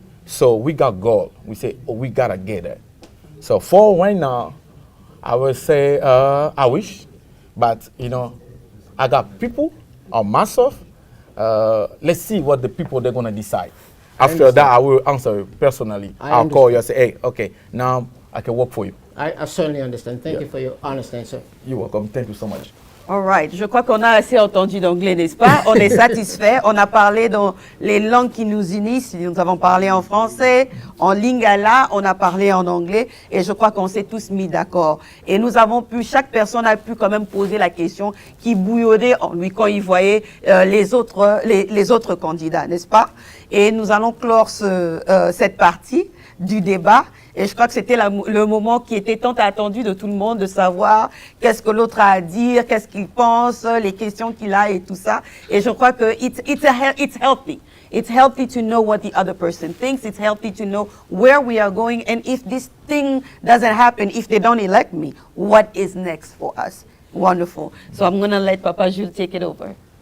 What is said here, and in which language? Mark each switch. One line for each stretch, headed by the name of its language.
English: So we got goal. We say, oh, we gotta get it. So for right now, I will say I wish, but you know, I got people or myself. Let's see what the people they're gonna decide. After that, I will answer personally. I'll call you and say, hey, okay, now I can work for you. I certainly understand. Thank Yeah. you for your honest answer. You're welcome. Thank you so much. All right.
French: Je crois qu'on a assez entendu d'anglais, n'est-ce pas? On est satisfait. On a parlé dans les langues qui nous unissent. Nous avons parlé en français, en lingala, on a parlé en anglais. Et je crois qu'on s'est tous mis d'accord. Et nous avons pu, chaque personne a pu quand même poser la question qui bouillonnait en lui quand il voyait les autres candidats, n'est-ce pas? Et nous allons clore cette partie du débat. Et je crois que c'était le moment qui était tant attendu de tout le monde, de savoir qu'est-ce que l'autre a à dire, qu'est-ce qu'il pense, les questions qu'il a et tout ça. Et je crois que
English: it's healthy. It's healthy to know what the other person thinks. It's healthy to know where we are going. And if this thing doesn't happen, if they don't elect me, what is next for us? Wonderful. So I'm going to let Papa Jules take it over.